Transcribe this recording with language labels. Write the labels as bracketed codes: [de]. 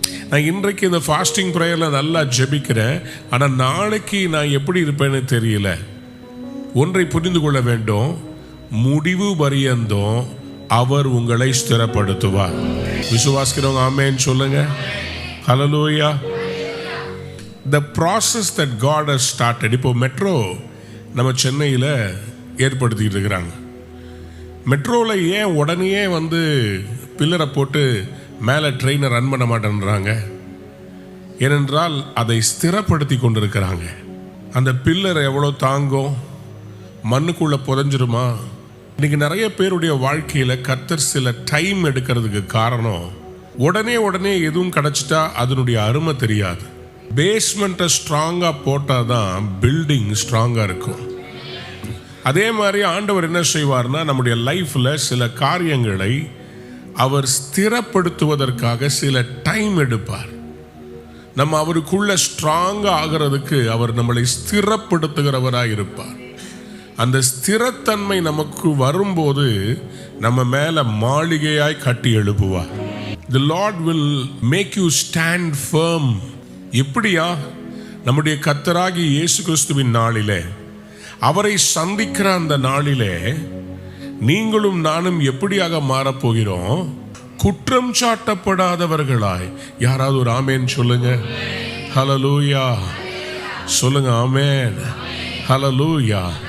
[ta] நான் இன்றைக்கு இந்த ஃபாஸ்டிங் ப்ரேயரில் நல்லா ஜெபிக்கிறேன் ஆனால் நாளைக்கு நான் எப்படி இருப்பேன்னு தெரியல. ஒன்றை புரிந்து கொள்ள வேண்டும், முடிவு பரியந்தம் அவர் உங்களை ஸ்திரப்படுத்துவார். விசுவாசிக்கிறவங்க ஆமென் சொல்லுங்க. ஹல்லேலூயா. [en] The process that God has started. [ta] இப்போ மெட்ரோ நம்ம சென்னையில் ஏற்படுத்திக்கிட்டு இருக்கிறாங்க. மெட்ரோவில் ஏன் உடனே வந்து பில்லரை போட்டு மேலே ட்ரெயினை ரன் பண்ண மாட்டேன்றாங்க? ஏனென்றால் அதை ஸ்திரப்படுத்தி கொண்டிருக்கிறாங்க. அந்த பில்லர் எவ்வளோ தாங்கும்? மண்ணுக்குள்ளே புதைஞ்சிருமா? இன்னைக்கு நிறைய பேருடைய வாழ்க்கையில கர்த்தர் சில டைம் எடுக்கிறதுக்கு காரணம், உடனே எதுவும் கிடைச்சிட்டா அதனுடைய அருமை தெரியாது. பேஸ்மெண்ட்டை ஸ்ட்ராங்கா போட்டாதான் பில்டிங் ஸ்ட்ராங்கா இருக்கும். அதே மாதிரி ஆண்டவர் என்ன செய்வார்னா, நம்முடைய லைஃப்ல சில காரியங்களை அவர் ஸ்திரப்படுத்துவதற்காக சில டைம் எடுப்பார். நம்ம அவருக்குள்ள ஸ்ட்ராங்கா ஆகிறதுக்கு அவர் நம்மளை ஸ்திரப்படுத்துகிறவராக இருப்பார். அந்த ஸ்திரத்தன்மை நமக்கு வரும்போது நம்ம மேல மாளிகையாய் கட்டி எழுப்புவார். [en] The Lord will make you stand firm. [ta] எப்படியா? நம்முடைய கர்த்தராகிய இயேசு கிறிஸ்துவின் நாளிலே, அவரை சந்திக்கிற அந்த நாளிலே நீங்களும் நானும் எப்படியாக மாறப்போகிறோம்? குற்றம் சாட்டப்படாதவர்களாய். யாராவது ஒரு ஆமென் சொல்லுங்க. ஹல்லேலூயா சொல்லுங்க. ஆமென். ஹல்லேலூயா.